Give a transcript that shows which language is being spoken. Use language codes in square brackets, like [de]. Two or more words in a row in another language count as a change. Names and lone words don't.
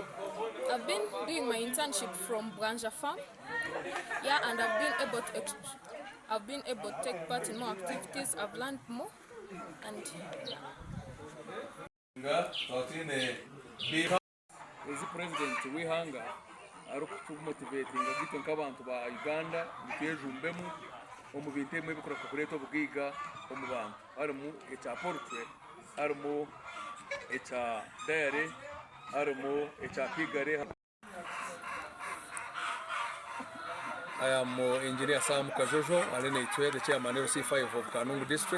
[en] I've been doing my internship from Bwanja Farm. Yeah, and I've been able to take part in more activities. I've learned more, and yeah. As president [nyn] w'ihanga ari kutumotivatinga gito nk'abantu ba Uganda mutejumbemu omu bintu ebimwe ebikureeka kureeta obugiiga omu bantu harimu ekya poultry, harimu ekya dairy, harimu ekya piggery. [en] I am Engineer Sam Kajojo, the Chairman LC5 of Kanungu District.